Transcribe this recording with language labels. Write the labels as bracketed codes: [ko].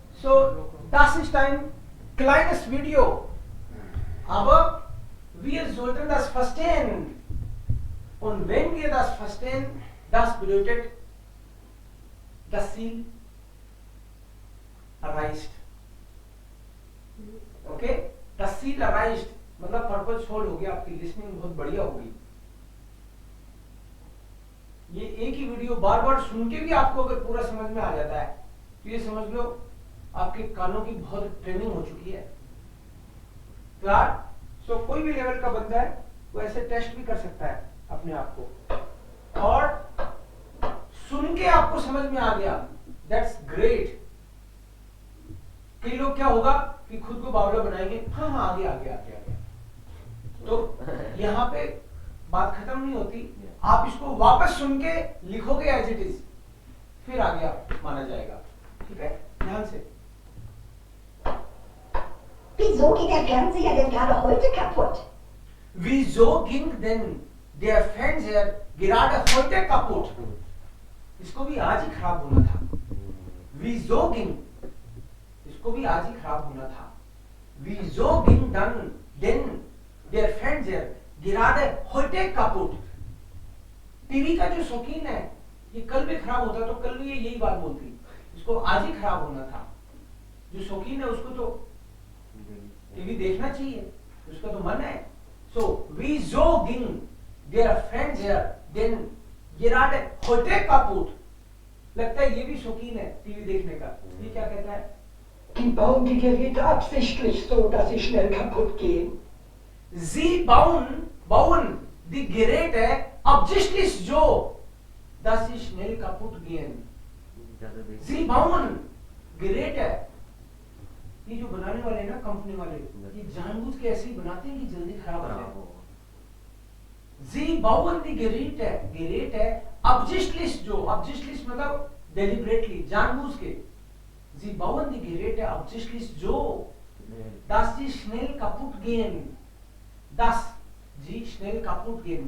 [de] So, das ist ein kleines Video. Aber wir sollten das verstehen. Und wenn wir das verstehen, das bedeutet, das Ziel erreicht. [hi] Okay तहसील arised मतलब purpose solve हो गया, आपकी listening बहुत बढ़िया होगी। ये एक ही वीडियो बार बार सुन के भी आपको अगर पूरा समझ में आ जाता है तो ये समझ लो आपके कानों की बहुत ट्रेनिंग हो चुकी है। क्लियर? सो कोई भी लेवल का बंदा है वो ऐसे टेस्ट भी कर सकता है अपने आप को, और सुन के आपको समझ में आ गया, [en] That's great. [hi] कई लोग क्या होगा कि खुद को बावला बनाएंगे, हाँ हाँ आगे आगे आगे आगे, तो यहाँ पे बात खत्म नहीं होती। आप इसको वापस सुन के लिखोगे [en] as it is, [hi] फिर आगे आप माना जाएगा। ठीक है, ध्यान से। [de] Wieso geht der Fernseher denn gerade heute kaputt? Wieso ging denn der Fernseher gerade heute kaputt? [hi] इसको भी आज ही खराब होना था। [de] Wieso ging, [hi] इसको भी आज ही खराब होना था। [de] Wieso ging dann denn der Fernseher gerade heute kaputt? [hi] TV का जो शौकीन है ये कल भी खराब होता तो कल भी ये यही बात बोलती, इसको आज ही खराब होना था। जो शौकीन है उसको तो टीवी देखना चाहिए, उसका तो मन है। [de] So wieso ging der Fernseher denn gerade heute kaputt? [hi] लगता है ये भी शौकीन है टीवी देखने का। ये क्या कहता है? [de] Die bauen die Geräte absichtlich so, dass sie schnell kaputt gehen. Sie bauen die Geräte absichtlich so, dass sie schnell kaputt gehen. Sie bauen Geräte, [hi] ये जो बनाने वाले ना कंपनी वाले, ये जानबूझ के ऐसे ही बनाते हैं कि जल्दी खराब हो जाए। [de] Sie bauen die Geräte absichtlich so, absichtlich [hi] मतलब [en] deliberately, [hi] जानबूझ के। [de] Sie bauen die Geräte absichtlich so, dass sie schnell kaputt gehen. Dass sie schnell kaputt gehen.